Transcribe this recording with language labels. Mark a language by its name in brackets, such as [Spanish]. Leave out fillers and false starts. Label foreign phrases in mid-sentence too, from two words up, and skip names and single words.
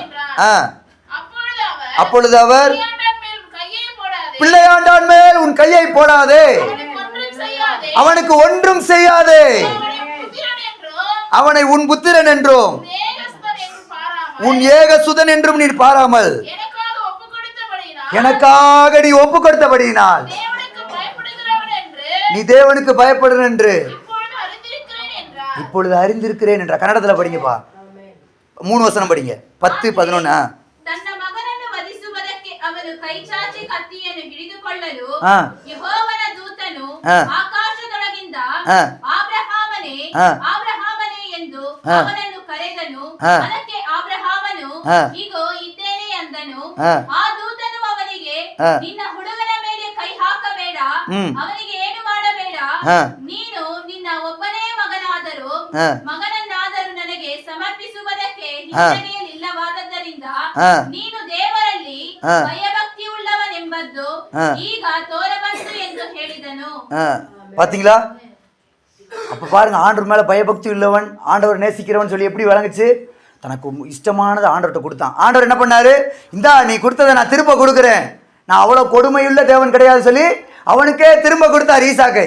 [Tamil] அப்பொழுது அவர், பிள்ளையாண்டான் மேல் உன் கையை போடாதே, அவனுக்கு ஒன்றும் செய்யாதே, அவனை உன் புத்திரன் என்றும் உன் ஏகசுதன் என்றும் நீர் பாராமல் எனக்காக நீ ஒப்பு கொடுத்தபடியினால் நீ தேவனுக்கு பயப்படுற என்று இப்பொழுது அறிந்திருக்கிறேன் என்ற. கன்னடத்துல படிங்கப்பா. 3 வசனம் படிங்க. 10, 11. [Kannada] ತನ್ನ ಮಗನನ್ನು ವಧಿಸುವುದಕ್ಕೆ ಅವನು ಕೈಚಾಚಿ ಕತ್ತಿಯನ್ನು ಹಿಡಿದುಕೊಳ್ಳಲು ಯೆಹೋವನ ದೂತನು ಆಕಾಶದೊಳಗಿಂದ ಆಬ್ರಹಾಮನೇ ಆಬ್ರಹಾಮನೇ ಎಂದು ಅವನನ್ನು ಕರೆದನು. ಅದಕ್ಕೆ ಆಬ್ರಹಾಮನು ಇಗೋ ಇದ್ದೇನೆ ಅಂದನು. ಆ ದೂತನು ಅವನಿಗೆ, ನಿನ್ನ ಹುಡುಗನ ಮೇಲೆ ಕೈ ಹಾಕಬೇಡ, ಅವನಿಗೆ ಏನು ಮಾಡಬೇಡ, ನೀನು ನಿನ್ನ ಒಬ್ಬನೇ ಮಗನನ್ನಾದರೂ ನನಗೆ ಸಮರ್ಪಿಸುವುದಕ್ಕೆ ಹಿಂಜರಿಯಲಿಲ್ಲವಾದ್ದರಿಂದ ನೀನು ದೇವರಲ್ಲಿ ಭಯಭಕ್ತಿ ಉಳ್ಳವನೆಂಬುದು ಈಗ ತೋರಬಂತು ಎಂದು ಹೇಳಿದನು. [Tamil] பாத்தீங்களா? அப்ப பாருங்க, ஆண்டவர் மேல பயபக்தி உள்ளவன், ஆண்டவர் நேசிக்கிறவன் சொல்லி எப்படி விளங்குச்சு? தனக்கு இஷ்டமானது ஆண்டவர்கிட்ட கொடுத்தான். ஆண்டவர் என்ன பண்ணாரு? இந்தா நீ கொடுத்ததை நான் திரும்ப கொடுக்குறேன், நான் அவ்வளவு கொடுமையுள்ள தேவன் கிடையாது சொல்லி அவனுக்கே திரும்ப கொடுத்தார் ஈசாக்கை.